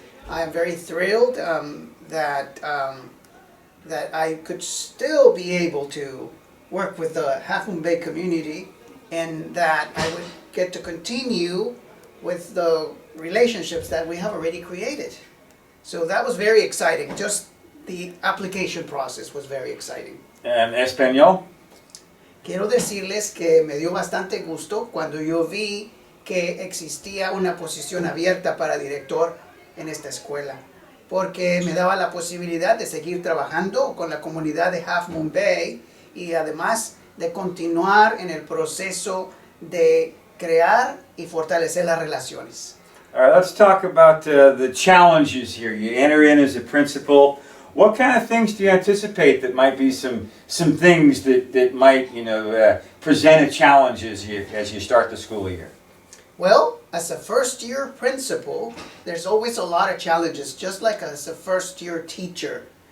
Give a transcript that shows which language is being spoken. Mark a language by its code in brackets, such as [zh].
[en] I am very thrilled that I could still be able to work with the Half Moon Bay community, and that I would get to continue with the relationships that we have already created. So that was very exciting. Just the application process was very exciting. [es] En español. Quiero decirles que me dio bastante gusto cuando yo vi que existía una posición abierta para director en esta escuela, porque me daba la posibilidad de seguir trabajando con la comunidad de Half Moon Bay y además de continuar en el proceso de crear y fortalecer las relaciones. [en] All right, let's talk about the challenges here. You enter in as a principal. What kind of things do you anticipate that might be some things that might present a challenge as you start the school year? Well, as a first-year principal, there's always a lot of challenges, just like as a first-year teacher.